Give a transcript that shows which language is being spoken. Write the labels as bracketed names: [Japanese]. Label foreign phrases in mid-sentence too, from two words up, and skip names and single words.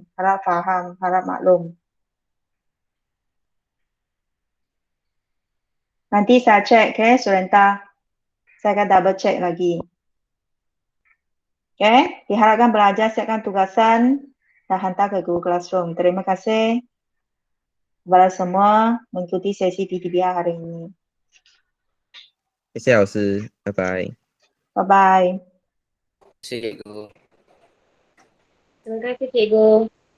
[Malay] Harap faham, harap maklum. Nanti saya cek, okay, Surenta. Saya akan [English] double check [Malay] lagi. Okay, diharapkan belajar siapkan tugasan dan hantar ke Google Classroom. Terima kasih kepada semua mengikuti sesi PDBR hari ini. [Chinese] 谢谢老师，拜拜。 Bye-bye. [Malay] Cikgu. Terima kasih cikgu.